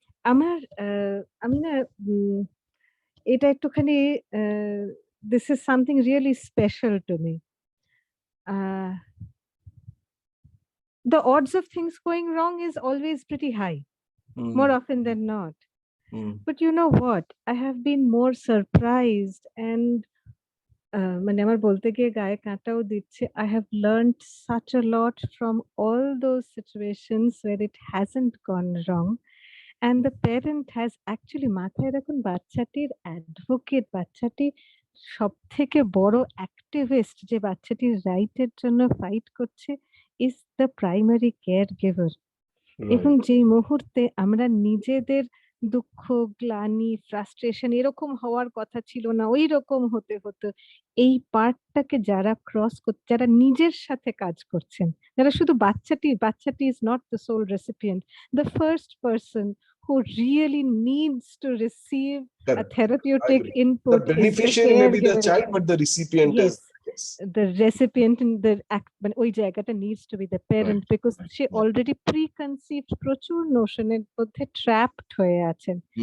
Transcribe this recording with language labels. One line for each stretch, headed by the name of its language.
Bangla: আমি না এটা একটুখানি
English: this is something really special to me. The odds of things going wrong is always pretty high, more often than not. But you know what? I have been more surprised and
Bangla: মানে আমার বলতে গিয়ে গায়ে কাঁটাও দিচ্ছে.
English: I have learned such a lot from all those situations where it hasn't gone wrong. And the parent has actually
Bangla: মাথায় রাখুন, বাচ্চাটির advocate, বাচ্চাটি সব থেকে বড় অ্যাক্টিভিস্ট, যে বাচ্চাটির রাইটের জন্য ফাইট করছে,
English: is the primary caregiver.
Bangla: এবং যে মুহূর্তে আমরা নিজেদের দুঃখ, গ্লানি, ফ্রাস্ট্রেশন এরকম হওয়ার কথা ছিল না, ওই রকম হতে হতো, এই পার্টটাকে যারা ক্রস করছে, যারা নিজের সাথে কাজ করছেন, যারা শুধু বাচ্চাটি
English: Is not the sole recipient, the first person who really needs to receive a therapeutic input. The beneficiary may be the child, but the recipient is the recipient in the act,
Bangla: ওই জায়গাটা
English: needs to be the parent, because she already preconceived
Bangla: প্রচুর নোশনের মধ্যে
English: trapped
Bangla: হয়ে আছেন।